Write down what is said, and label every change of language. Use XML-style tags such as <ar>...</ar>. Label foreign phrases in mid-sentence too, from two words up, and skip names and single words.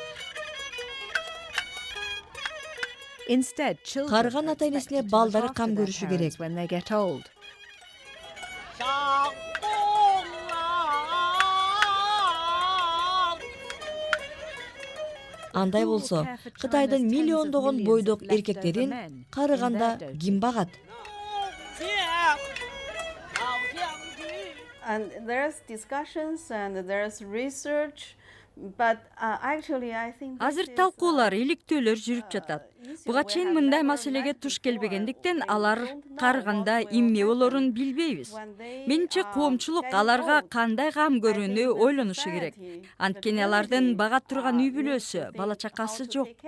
<ky>Карыган ата-энесине балдары кам көрүшү керек. Андай болсо, Кытайдын миллиондогон бойдок эркектерин карыганда ким багат?</ky> <en>And there's discussions and there's research, but actually I think</en> <ky>Азыр талкуулар, иликтөөлөр жүрүп жатат. Буга чейин мындай маселеге туш келбегендиктен алар карыганда эмне болорун билбейбиз. Менимче коомчулук аларга кандай кам көрүүнү ойлонушу керек. Анткени алардын бага турган үй бүлөсү, бала чакасы жок.</ky>